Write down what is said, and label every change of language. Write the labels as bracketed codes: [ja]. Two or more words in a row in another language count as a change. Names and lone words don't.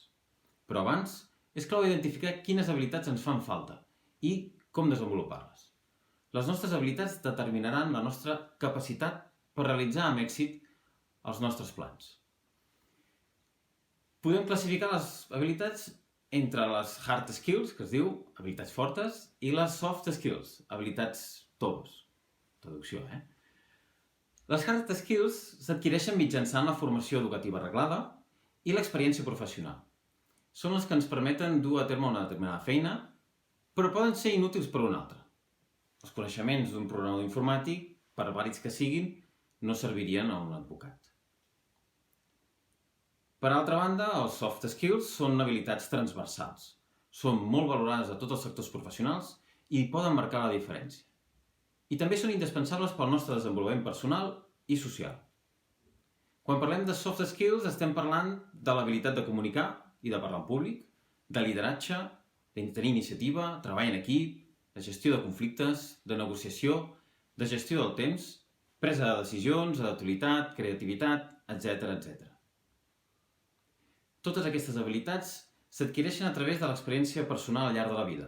[ca] Però abans, és clau identificar quines habilitats ens fan falta i com desenvolupar-les. Les nostres habilitats determinaran la nostra capacitat per realitzar amb èxit els nostres plans. Podem classificar les habilitats entre les [en] hard skills, [ca] que es diu habilitats fortes, i les [en] soft skills, [ca] habilitats toves. Traducció, Les [en] hard skills [ca] s'adquireixen mitjançant la formació educativa reglada i l'experiència professional. Són les que ens permeten dur a terme una determinada feina, però poden ser inútils per una altra. Els coneixements d'un programador informàtic, per vàlids que siguin, no servirien a un advocat. Per altra banda, els [en] soft skills [ca] són habilitats transversals. Són molt valorades a tots els sectors professionals i poden marcar la diferència. I també són indispensables pel nostre desenvolupament personal i social. Quan parlem de [en] soft skills [ca] estem parlant de l'habilitat de comunicar i de parlar en públic, de lideratge, de tenir iniciativa, treball en equip, de gestió de conflictes, de negociació, de gestió del temps, presa de decisions, adaptabilitat, creativitat, etc. Totes aquestes habilitats s'adquireixen a través de l'experiència personal al llarg de la vida.